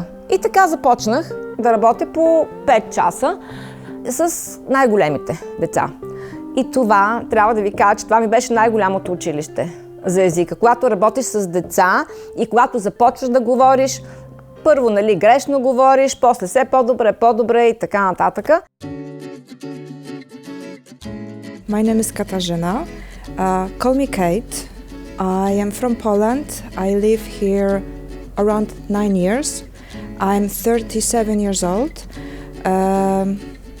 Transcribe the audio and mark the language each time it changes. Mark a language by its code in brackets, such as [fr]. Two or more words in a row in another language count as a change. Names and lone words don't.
[bg] И така започнах да работя по 5 часа с най-големите деца. И това, трябва да ви кажа, че това ми беше най-голямото училище за езика. Когато работиш с деца и когато започваш да говориш, първо, грешно говориш, после все по-добре и така нататък. [en] My name is Katarzyna. Call me Kate. I am from Poland. I live here around 9 years. I'm 37 years old.